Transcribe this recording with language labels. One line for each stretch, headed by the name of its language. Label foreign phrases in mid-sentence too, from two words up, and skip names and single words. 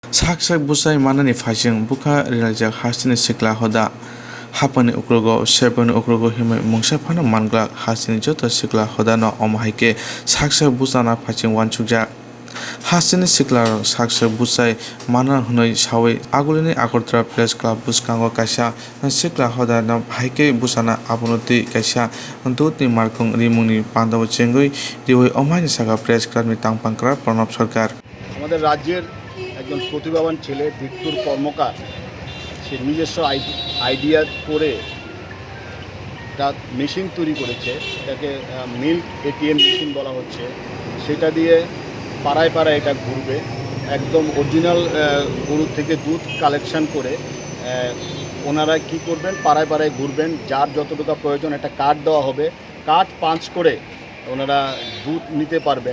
Kok Borok: Saksak busai manani phasing buka rilajak hasini sikla hoda hapani ukrogo sepani ukrogo himai mungsa phana mangla hasini joto sikla hoda no omhaike saksak busana phasing wansukjak hasini sikla saksak busai mana hunai sawi agulini agartala
English: press club
Kok Borok: buskango kaisa sikla hoda no haike busana abunuti kaisa dutni markung rimungni pandaw chengui riwai omhaini saka
English: press club
Kok Borok: ni tangpangkra Pranab Sarkar
Bangla: আমাদের রাজ্যের একজন প্রতিভাবান ছেলে ভিক্টর কর্মকার সে নিজস্ব আইডিয়া করে একটা মেশিন তৈরি করেছে, এটাকে
English: milk ATM machine
Bangla: বলা হচ্ছে। সেটা দিয়ে পাড়ায় পাড়ায় এটা ঘুরবে, একদম অরিজিনাল গরুর থেকে দুধ কালেকশন করে ওনারা কি করবেন, পাড়ায় পাড়ায় ঘুরবেন, যার যতটুকু প্রয়োজন একটা কার্ড দেওয়া হবে,
English: card punch
Bangla: করে ওনারা দুধ নিতে পারবেন।